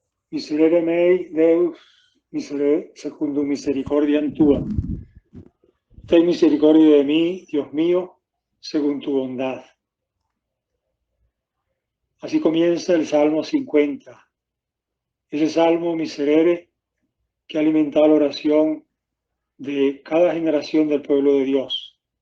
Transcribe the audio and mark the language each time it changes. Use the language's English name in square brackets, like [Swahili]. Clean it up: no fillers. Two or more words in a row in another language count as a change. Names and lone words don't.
[Latin] Miserere mei, Deus, miserere secundum misericordiam tua. [Spanish] Ten misericordia de mí, Dios mío, según tu bondad. Así comienza el Salmo 50. Ese Salmo miserere que ha alimentado la oración de cada generación del pueblo de Dios.